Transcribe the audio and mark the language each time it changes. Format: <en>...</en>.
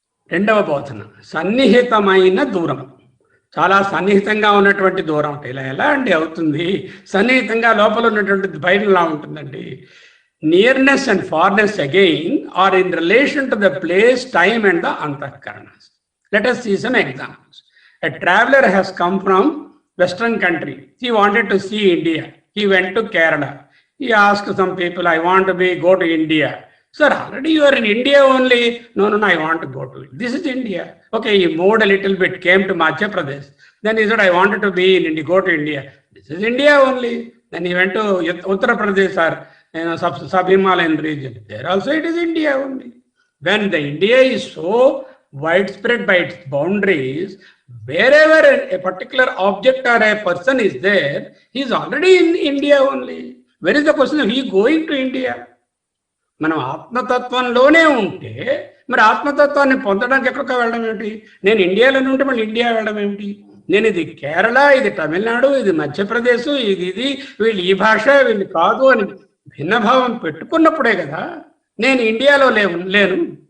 <te>రెండవ బోధన, సన్నిహితమైన దూరం. చాలా సన్నిహితంగా ఉన్నటువంటి దూరం అంటే ఇలా ఎలా అండి అవుతుంది? సన్నిహితంగా లోపల ఉన్నటువంటి బయట ఎలా ఉంటుందండి?</te> <en>Nearness and farness again are in relation to the place, time and the అంతఃకరణస్. Let us see some examples. A traveler has come from Western country. He wanted to see India. He went to Kerala. He asked some people, I want to go to India. Sir, already you are in India only. No, I want to go to it. This is India. Okay, he moved a little bit, came to Madhya Pradesh. Then he said, I wanted to be in India, go to India. This is India only. Then he went to Uttar Pradesh or sub-Himalayan region. There also it is India only. When the India is so widespread by its boundaries, wherever a particular object or a person is there, he is already in India only. Where is the question of he going to India?</en> <te>మనం ఆత్మతత్వంలోనే ఉంటే మరి ఆత్మతత్వాన్ని పొందడానికి ఎక్కడికి వెళ్ళడం ఏమిటి? నేను ఇండియాలోనే ఉంటే మళ్ళీ ఇండియా వెళ్ళడం ఏమిటి? నేను ఇది కేరళ, ఇది తమిళనాడు, ఇది మధ్యప్రదేశ్, ఇది వీళ్ళు ఈ భాష, వీళ్ళు కాదు అని భిన్నభావం పెట్టుకున్నప్పుడే కదా నేను ఇండియాలో లేను.</te>